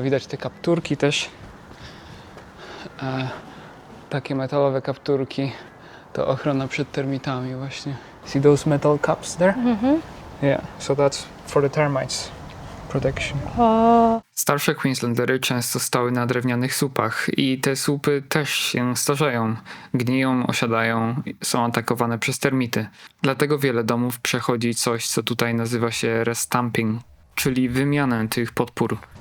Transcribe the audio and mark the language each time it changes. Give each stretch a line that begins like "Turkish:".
Polish: Widać te kapturki też. Takie metalowe kapturki. To ochrona przed termitami właśnie.
English: See those metal cups there? Yeah, so that's for the termites protection.
Polish: Starsze Queenslandery często stały na drewnianych słupach i te słupy też się starzeją, gniją, osiadają, są atakowane przez termity. Dlatego wiele domów przechodzi coś, co tutaj nazywa się restumping, czyli wymianę tych podpór.